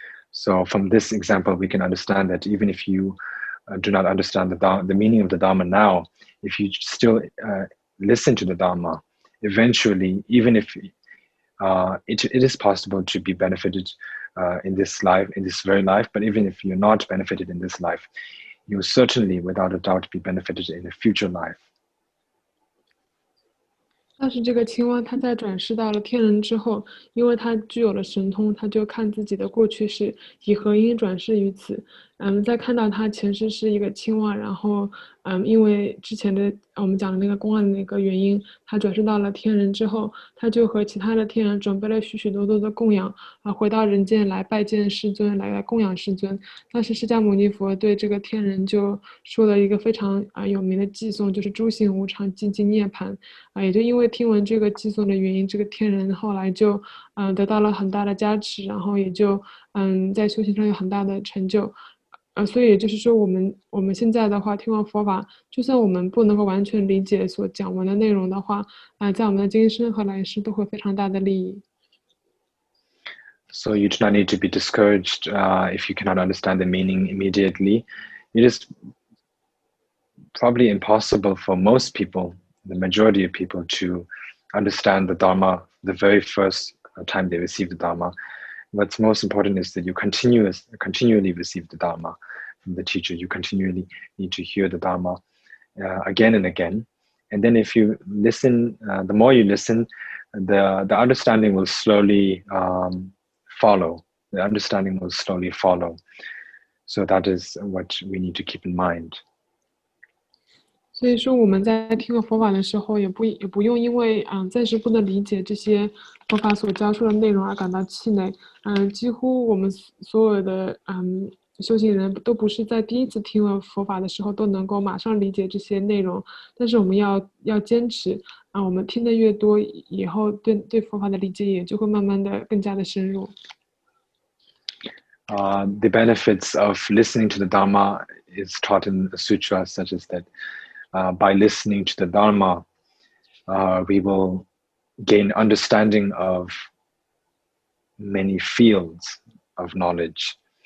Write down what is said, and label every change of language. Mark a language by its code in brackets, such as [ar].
[en] So from this example, we can understand that even if you do not understand the meaning of the Dharma now, if you still listen to the Dharma, eventually, even if it is possible to be benefited in this very life, but even if you're not benefited in this life, you'll certainly, without a doubt, be benefited in a future life. [zh] 但是这个青蛙，它在转世到了天人之后，因为它具有了神通，它就看自己的过去世，以何因转世于此。在看到他前世是一个青蛙，然后因为之前的我们讲的那个公案的那个原因，他转世到了天人之后，他就和其他的天人准备了许许多多的供养回到人间来拜见世尊，来供养世尊。当时释迦牟尼佛对这个天人就说了一个非常有名的偈颂，就是诸行无常，寂寂涅槃。也就因为听闻这个偈颂的原因，这个天人后来就得到了很大的加持，然后也就在修行上有很大的成就。所以也就是说，我们现在的话，听完佛法，就算我们不能够完全理解所讲文的内容的话，在我们的今生和来世都会非常大的利益。 [en] So you do not need to be discouraged if you cannot understand the meaning immediately. It is probably impossible for most people, the majority of people, to understand the Dharma the very first time they receive the Dharma. What's most important is that you continually receive the Dharma from the teacher. You continually need to hear the Dharma again and again. And then if you listen, the more you listen, the understanding will slowly follow. The understanding will slowly follow. So that is what we need to keep in mind. [zh] 所以说我们在听佛法的时候，也不用因为暂时不能理解这些佛法所教授的内容而感到气馁。几乎我们所有的修行人都不是在第一次听了佛法的时候都能够马上理解这些内容，但是我们要坚持我们听得越多，以后对佛法的理解也就会慢慢的更加的深入。 [en] The benefits of listening to the Dharma is taught in the sutras such as that. By listening to the Dharma, we will gain understanding of many fields of knowledge.